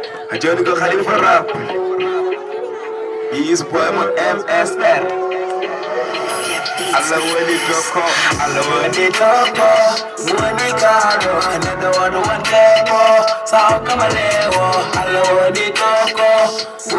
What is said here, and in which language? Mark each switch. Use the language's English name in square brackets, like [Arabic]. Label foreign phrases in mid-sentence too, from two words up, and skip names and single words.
[Fula] A joni ko Khalifa rap. [English] He is boy [Fula] mo M S R. Allah woni doko, Allah woni doko. Woni karo, [English] another one, one day more. [Fula] Sao kamalewo, Allah woni doko.